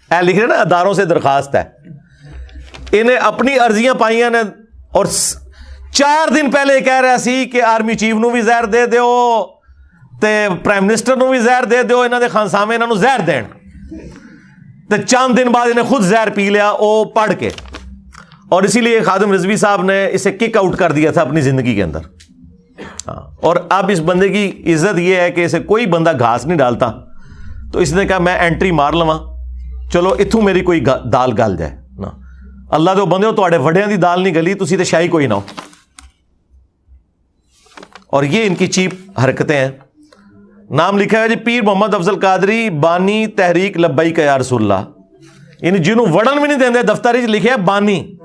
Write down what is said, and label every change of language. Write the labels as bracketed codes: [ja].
[pa] لکھ رہے نا اداروں سے درخواست ہے, انہیں اپنی عرضیاں پائیاں نے, اور 4 دن پہلے کہہ رہا سی کہ آرمی چیف نو بھی زہر دے دیو تے پرائم منسٹر نو بھی زہر دے دیو, انہوں نے خانسامے انہوں زہر دین, تے چند دن بعد انہیں خود زہر پی لیا او پڑھ کے. [ur] اور اسی لیے خادم رضوی صاحب نے اسے کک آؤٹ کر دیا تھا اپنی زندگی کے اندر. اور اب اس بندے کی عزت یہ ہے کہ اسے کوئی بندہ گھاس نہیں ڈالتا, تو اس نے کہا [pa] میں انٹری مار لواں, چلو اتھوں میری کوئی دال گل جائے نا. اللہ دے بندے ہو تواڈے وڈیاں دی دال نہیں گلی, تسی تے شاہی کوئی نہ ہو. [ur] اور یہ ان کی چیپ حرکتیں ہیں. نام لکھا ہے جی پیر محمد افضل قادری بانی تحریک لبیک یا رسول اللہ, یعنی [pa] جنہوں وڑن بھی نہیں دیندے دفتر وچ لکھے بانی.